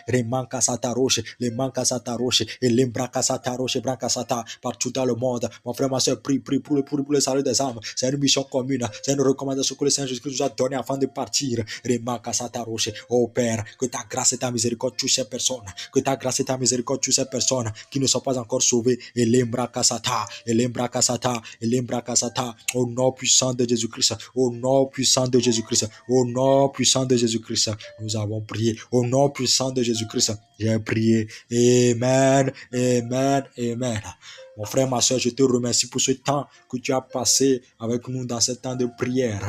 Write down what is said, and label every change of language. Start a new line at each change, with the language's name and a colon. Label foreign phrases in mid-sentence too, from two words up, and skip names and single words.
French: Remancasata roche, les mancasata roche, et l'embracasata roche, brancasata partout dans le monde. Mon frère, ma soeur, prie pour le salut des âmes. C'est une mission commune, c'est une recommandation que le Seigneur Jésus-Christ nous a donnée afin de partir. Remancasata roche, oh Père, que ta grâce et ta miséricorde touchent ces personnes, que ta grâce et ta miséricorde touchent ces personnes qui ne sont pas encore sauvées. Et l'embracasata, et l'embracasata, et l'embracasata, au nom puissant de Jésus-Christ, au nom puissant de Jésus-Christ, au nom puissant de Jésus-Christ, nous avons prié. Au nom puissant de Jésus-Christ, j'ai prié. Amen, amen, amen. Mon frère, ma soeur, je te remercie pour ce temps que tu as passé avec nous dans ce temps de prière.